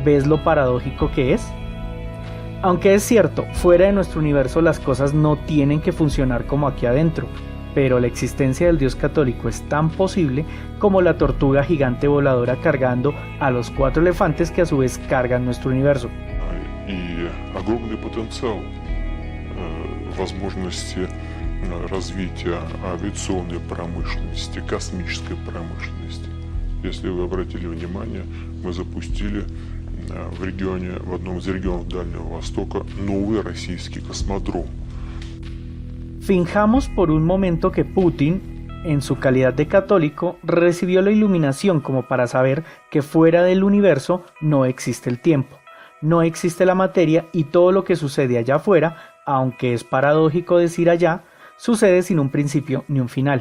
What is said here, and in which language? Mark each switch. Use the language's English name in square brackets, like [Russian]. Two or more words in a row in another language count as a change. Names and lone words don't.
[Spanish] ¿Ves lo paradójico que es? Aunque es cierto, fuera de nuestro universo las cosas no tienen que funcionar como aquí adentro, pero la existencia del Dios católico es tan posible como la tortuga gigante voladora cargando a los 4 elefantes que a su vez cargan nuestro universo. [Russian] И огромный потенциал возможности развития авиационной промышленности, космической промышленности. Если вы обратили внимание, мы запустили в одном из регионов Дальнего Востока новый российский космодром. [Spanish] Finjamos por un momento que Putin, en su calidad de católico, recibió la iluminación como para saber que fuera del universo no existe el tiempo, no existe la materia y todo lo que sucede allá afuera, aunque es paradójico decir allá, sucede sin un principio ni un final.